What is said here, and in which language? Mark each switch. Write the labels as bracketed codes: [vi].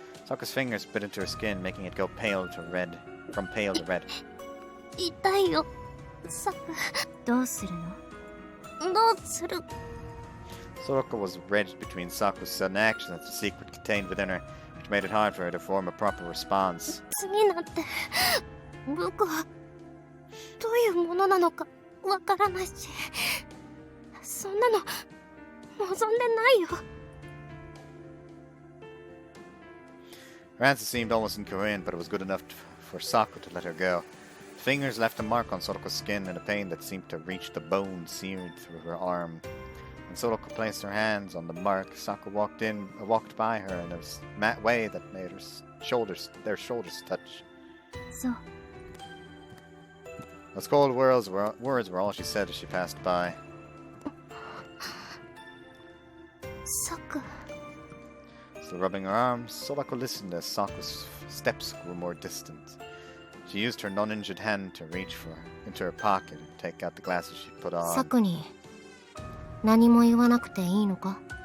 [en] Saku's fingers bit into her skin, making it go pale to red, from pale to red. [ja] 痛いよ、サク。どうするの？どうする？ [en] Soraka was wedged between Saku's sudden action and the secret contained within her, which made it hard for her to form a proper response. [ja] 次なんて、僕はどういうものなのかわからないし、そんなの望んでないよ。 [en] Her answer seemed almost incoherent, but it was good enough for Saku to let her go. The fingers left a mark on Sorako's skin and a pain that seemed to reach the bone seared through her arm. When Sorako placed her hands on the mark, Saku walked by her in a way that made their shoulders touch. [ja] そう。 [en] Those cold words were all she said as she passed by. [ja] サク。 [en] Still rubbing her arms, Sorako listened as Saku's steps grew more distant. She used her non-injured hand to reach into her pocket and take out the glasses she put on. [ja] サクに何も言わなくていいのか？